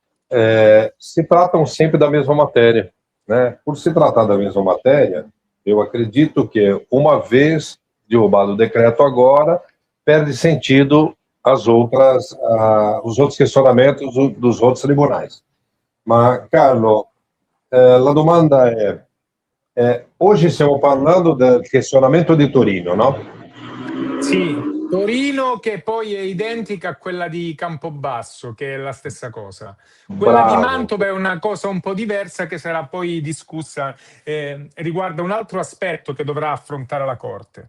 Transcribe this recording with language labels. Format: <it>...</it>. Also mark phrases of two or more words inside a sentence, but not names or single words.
<pt>Se tratam sempre da mesma matéria, né? Por se tratar da mesma matéria, eu acredito que, uma vez derrubado o decreto agora, perde sentido os outros questionamentos dos outros tribunais. Mas,</pt> <it>Carlo, la domanda è, oggi stiamo parlando del questionamento di Torino, no? Sì, Torino che poi è identica a quella di Campobasso, che è la stessa cosa. Quella di Bravo. Mantova è una cosa un po' diversa che sarà poi discussa, riguarda un altro aspetto che dovrà affrontare la Corte.</it>